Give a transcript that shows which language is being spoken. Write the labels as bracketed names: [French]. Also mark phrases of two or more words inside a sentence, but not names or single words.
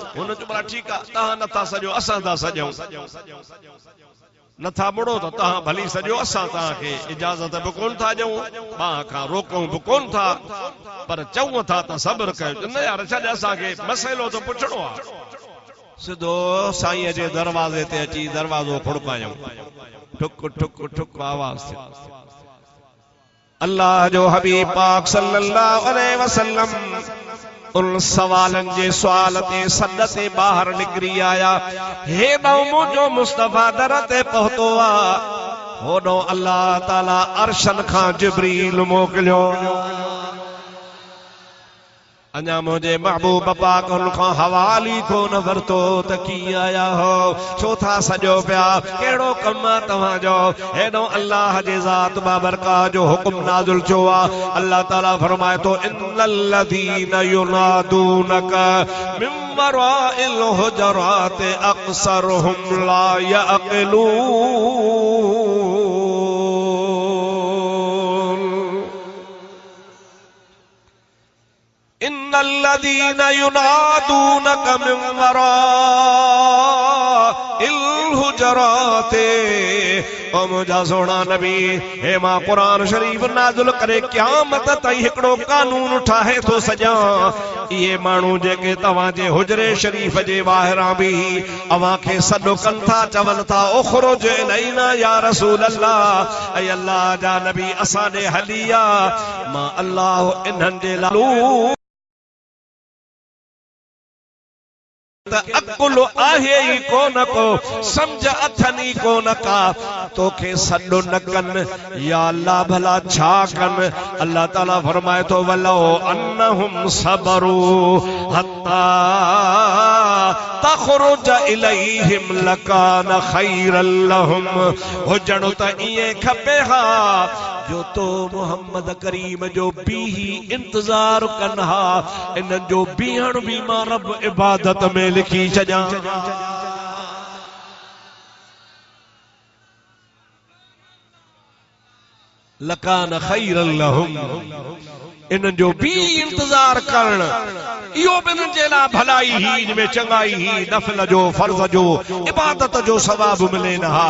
[Sindhi] हुन चयो भला ठीकु आहे, तव्हां नथा सॼो असां था सॼूं, नथा मुड़ो त तव्हां भली सॼो, असां तव्हांखे इजाज़त बि कोन था ॾियूं, ॿाह खां रोकूं बि कोन था, पर चऊं था त सब्र कयो। न यार छॾ, असांखे मसइलो त पुछणो आहे। सिधो साईं जे दरवाज़े ते अची दरवाज़ो खुड़कायूं, ठुक ठुक ठुक आवाज़ थी। अल्लाह जो हबीब पाक [Arabic] صلى الله عليه وسلم [Sindhi] उन सवालन जे सवाल ते सद ते बाहर निकरी आया। हेॾो मुंहिंजो मुस्तफा दर ते पहुतो आ, होॾो अल्लाह ताला अर्शन खां जिब्रील मोकिलियो। अञा मुझे महबूब पाक उनखां हवाली कोन वरतो त की आया हो, छो था सॼो पिया, कहिड़ो कम तव्हांजो? हेॾो अल्लाह जे ज़ात बाबरका जो हुक्म नाज़िल थियो आहे। अल्लाह ताला फरमाए थो, [Arabic] إن الذين ينادونك من وراء الحجرات أكثرهم لا يعقلون. إن الذين ينادونك من وراء الحجرات, [Sindhi] ओ मुंहिंजा सोना नबी, हे मां कुरान शरीफ नाज़िल करे क़यामत ताईं हिकिड़ो कानून ठाहे थो सॼां। इहे माण्हू जेके तव्हां जे हुजरे शरीफ जे ॿाहिरां बि अव्हां खे सॾु कनि था, चवनि था [Arabic] اخرج إلينا يا رسول الله, [Sindhi] ऐं अल्लाह जा नबी असां ॾे हली आ, मां अल्लाह इन्हनि जे लालू अकुल आहे ई कोन को, समझ अथनी कोन का, तोखे सॾु न कनि या अल्लाह भला छा कनि? अल्लाह ताला फरमाए थो, [Arabic] ولو أنهم صبروا حتى تخرج إليهم لكان خيرا لهم. [Sindhi] हुजणो त ईअं खपे हा जो तो मोहम्मद करीम जो बीही इंतजार कनि हा, इन्हनि जो बीहण बि मां रब इबादत में लिखी छॾियां। [Arabic] لكان خيرا لهم, [Sindhi] इन्हनि जो बि इंतजार करण, इहो बि इन्हनि जे लाइ भलाई ही, इनमें चङाई ही, नफ़ल जो फर्ज़ जो इबादत जो सवाब मिले न हा।